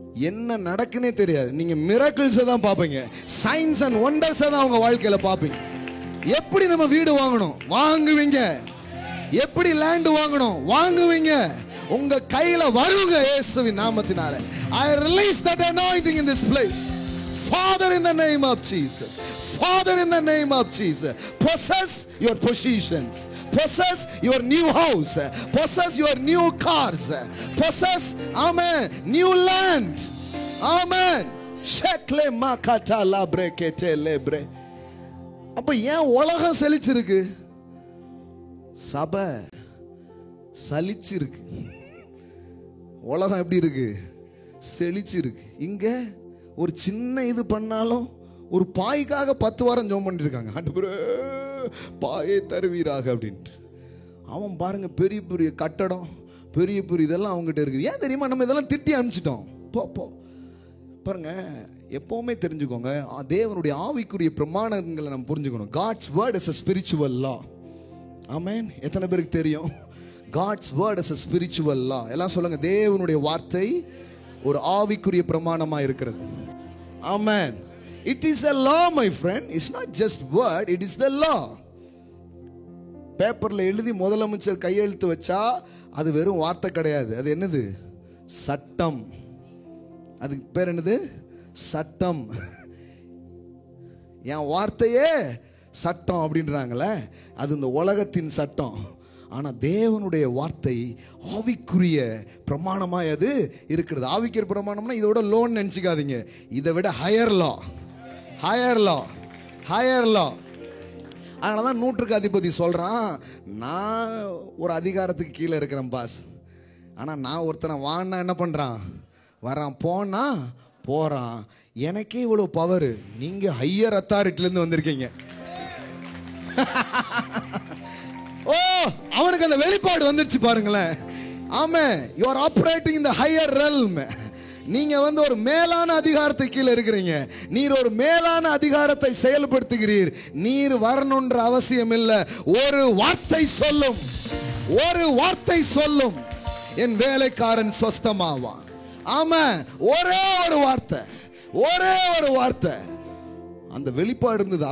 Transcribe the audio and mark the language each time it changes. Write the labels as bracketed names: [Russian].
[Tamil] என்ன நடக்குன்னே தெரியாது. நீங்க மிராக்கிள்ஸை தான் பார்ப்பீங்க, [English] science and ஒண்டர்ஸை [Tamil] தான் உங்க வாழ்க்கையில பார்ப்பீங்க. எப்படி நம்ம வீடு வாங்கணும், வாங்குவீங்க. எப்படி லேண்ட் வாங்கணும், வாங்குவீங்க. உங்க கையில வருங்க இயேசுவின் நாமத்தினால. [English] I release that anointing in this place. Father, in the name of Jesus. Father, in the name of Jesus. Possess your possessions. Possess your new house. Possess your new cars. Possess, amen, new land. Amen. Shekle makata labre kete lebre. [Tamil] அப்ப ஏன் உலகம் செழிச்சிருக்கு? சபை சலிச்சிருக்கு. உலகம் எப்படி இருக்கு? செழிச்சிருக்கு. இங்க ஒரு சின்ன இது பண்ணாலும் ஒரு பாய்க்காக 10 வாரம் ஜெபம் பண்ணிட்டு இருக்காங்க. ஆண்டவரே பாயை தருவீராக அப்படின்ட்டு. அவன் பாருங்க, பெரிய பெரிய கட்டடம், பெரிய பெரிய இதெல்லாம் அவங்ககிட்ட இருக்குது. ஏன் தெரியுமா? நம்ம இதெல்லாம் திட்டி அனுப்பிச்சிட்டோம். போ பாருங்க, எப்பவுமே தெரிஞ்சுக்கோங்க, தேவனுடைய ஆவிக்குரிய பிரமாணங்களை நம்ம புரிஞ்சுக்கணும். [English] God's word is a spiritual law. ஆமென். [Tamil] எத்தனை பேருக்கு தெரியும்? [English] God's word is a spiritual law. [Tamil] எல்லாம் சொல்லுங்க, தேவனுடைய வார்த்தை ஒரு ஆவிக்குரிய பிரமாணமா இருக்கிறது. [English] ஆமென். It is a law, my friend. It's not just word, it is the law. [Tamil] பேப்பர்ல எழுதி முதலமைச்சர் கையெழுத்து வச்சா அது வெறும் வார்த்தை கிடையாது. அது என்னது? சட்டம். அதுக்கு பேர் என்னது? சட்டம். என் வார்த்தையே சட்டம் அப்படின்றாங்களே, அது இந்த உலகத்தின் சட்டம். ஆனா தேவனுடைய வார்த்தை ஆவிக்குரிய பிரமாணமாய் அது இருக்கிறது. ஆவிக்குரிய பிரமாணம்னா இதோட லோன் நினைச்சுக்காதீங்க, இதை விட [English] Higher law, higher law, higher law. [Tamil] அதனாலதான் நூற்றுக்கு அதிபதி சொல்றான், நான் ஒரு அதிகாரத்துக்கு கீழே இருக்கிறேன் பாஸ், ஆனா நான் ஒருத்தனை வான்னா என்ன பண்றான்? வரான், போனா போறான். எனக்கே இவ்வளவு பவர். நீங்க [English] higher அத்தாரிட்டில [Tamil] இருந்து வந்திருக்கீங்க. ஓ, அவனுக்கு அந்த வெளிப்பாடு வந்துருச்சு பாருங்களேன். [English] ஆமே, you are operating in the higher realm. [Tamil] நீங்க ஒரு மேலான அதிகாரத்துக்கு கீழே இருக்கிறீங்க. நீர் ஒரு மேலான அதிகாரத்தை செயல்படுத்துகிறீர். நீர் வரணும்ன்ற அவசியம் இல்லை. ஒரு வார்த்தை சொல்லும், ஒரு வார்த்தை சொல்லும், என் வேலைக்காரன் சொஸ்தமாவான். ஆமா, ஒரே ஒரு வார்த்தை, ஒரே ஒரு வார்த்தை. அந்த வெளிப்பாடு இருந்தது.